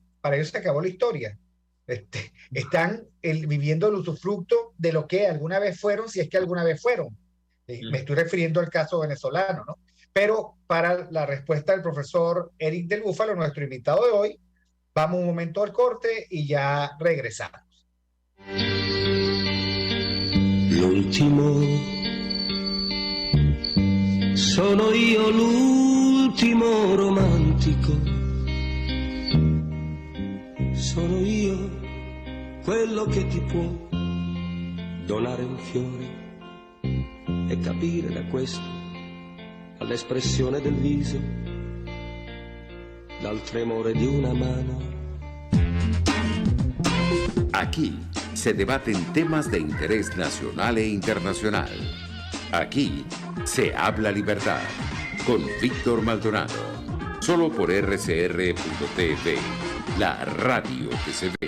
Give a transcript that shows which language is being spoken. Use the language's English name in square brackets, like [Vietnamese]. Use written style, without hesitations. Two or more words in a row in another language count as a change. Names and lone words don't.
[Spanish] Para ellos se acabó la historia. Están viviendo el usufructo de lo que alguna vez fueron, si es que alguna vez fueron. Me estoy refiriendo al caso venezolano, ¿no? Pero para la respuesta del profesor Eric del Búfalo, nuestro invitado de hoy, vamos un momento al corte y ya regresamos. [Italian] L'ultimo, sono io l'ultimo romantico, sono io quello che ti può donare un fiore e capire da questo all'espressione del viso, dal tremore di una mano. [Spanish] Aquí se debaten temas de interés nacional e internacional. Aquí se habla libertad con Víctor Maldonado. Solo por RCR.tv, la radio que se ve.